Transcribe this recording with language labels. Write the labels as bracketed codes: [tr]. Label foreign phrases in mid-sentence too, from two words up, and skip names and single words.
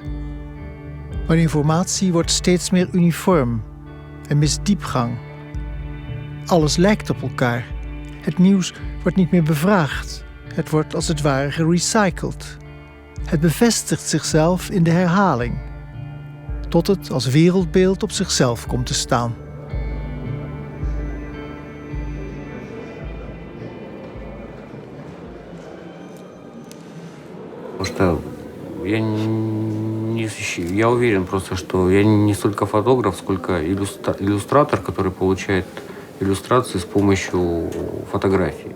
[nl] Maar de informatie wordt steeds meer uniform en mist diepgang. Alles lijkt op elkaar. Het nieuws wordt niet meer bevraagd. Het wordt als het ware gerecycled. Het bevestigt zichzelf in de herhaling, tot het als wereldbeeld op zichzelf komt te staan. [ru] Потому что я уверен просто, что я не столько фотограф, сколько иллюстратор, который получает иллюстрации с помощью фотографий.